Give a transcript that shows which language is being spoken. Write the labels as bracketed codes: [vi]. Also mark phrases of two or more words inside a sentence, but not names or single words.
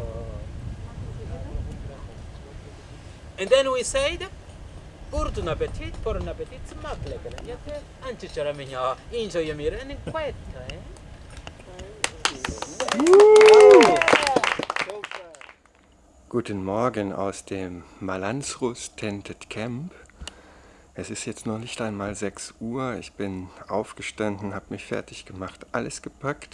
[en] And then we said, Purto appetit, por un appetit, smakle, kalanyate, anchichara minya, injo yamir, and quetta, [de] Guten Morgen aus dem Malansrus Tented Camp. Es ist jetzt noch nicht einmal 6 Uhr. Ich bin aufgestanden, habe mich fertig gemacht, alles gepackt.